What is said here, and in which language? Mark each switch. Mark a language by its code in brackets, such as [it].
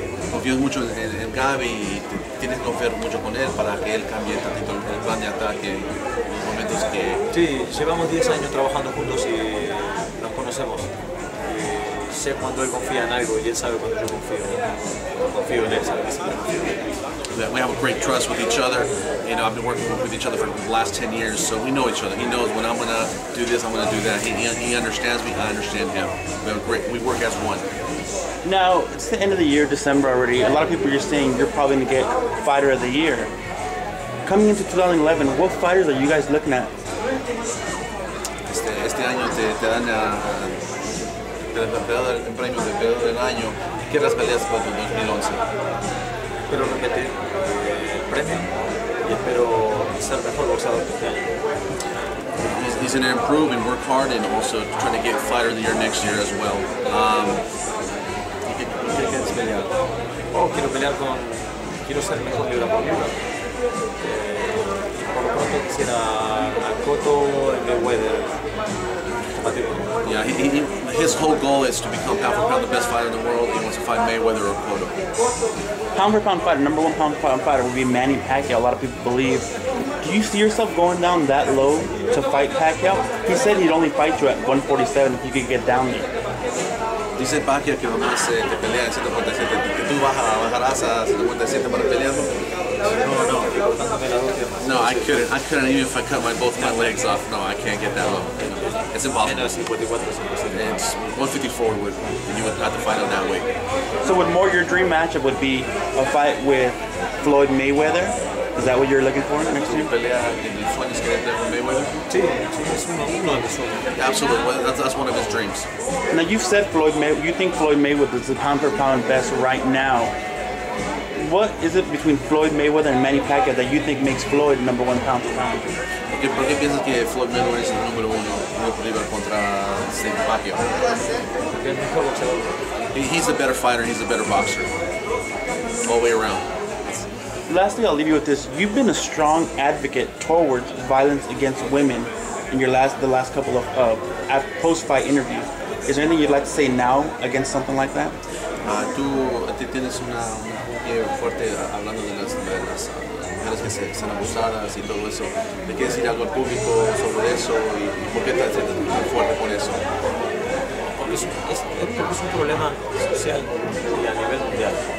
[es] Confío mucho en Gaby y tienes que confiar mucho con él para que él cambie tantito el plan de ataque en los momentos que... Sí, llevamos 10 años trabajando juntos y nos conocemos. Y sé cuando él confía en algo y él sabe cuando yo confío en él, sabe que siempre confío en él. [en] We have a great trust with each other. You know, I've been working with each other for the last 10 years, so we know each other. He knows when I'm going to do this, I'm going to do that. He understands me, I understand him. We work as one. Now, it's the end of the year, December already. A lot of people are saying you're probably going to get Fighter of the Year. Coming into 2011, what fighters are you guys looking at? [es] Este año te dan el premio de peleador del año. ¿Qué las peleas para el 2011? Espero repetir el premio y espero ser mejor boxeador que este año. [en] He's going to improve and work hard and also trying to get Fighter of the Year next year as well. [es] ¿Qué quieres pelear? Quiero ser mejor libra por libra. Por lo pronto quisiera a Cotto y Mayweather. [en] Yeah, his whole goal is to become pound for pound the best fighter in the world. He wants to fight Mayweather or Cotto. Pound for pound fighter, number 1 pound for pound fighter would be Manny Pacquiao. A lot of people believe. Do you see yourself going down that low to fight Pacquiao? He said he'd only fight you at 147 if you could get down there. [es] Dice Pacquiao que nomás te pelea en 147, que tú bajarás a 147 para pelearlo. [en] No, I couldn't even if I cut both my legs off. No, I can't get that low. It's impossible. It's 154 you would have to fight on that weight. So would more your dream matchup would be a fight with Floyd Mayweather? Is that what you're looking for next year? Absolutely, that's one of his dreams. Now you've said you think Floyd Mayweather is the pound for pound best right now. What is it between Floyd Mayweather and Manny Pacquiao that you think makes Floyd number 1 pound for pound? [es] ¿Por qué piensas que Floyd Mayweather es el número 1 contra Pacquiao? [en] He's a better fighter, he's a better boxer. All the way around. Lastly, I'll leave you with this. You've been a strong advocate towards violence against women in the last couple of post-fight interviews. Is there anything you'd like to say now against something like that? [es] Tú tienes un pie fuerte hablando de las mujeres que se han abusadas y todo eso. ¿Le quieres decir algo al público sobre eso y por qué estás tan fuerte con eso? Porque porque es un problema social y a nivel mundial.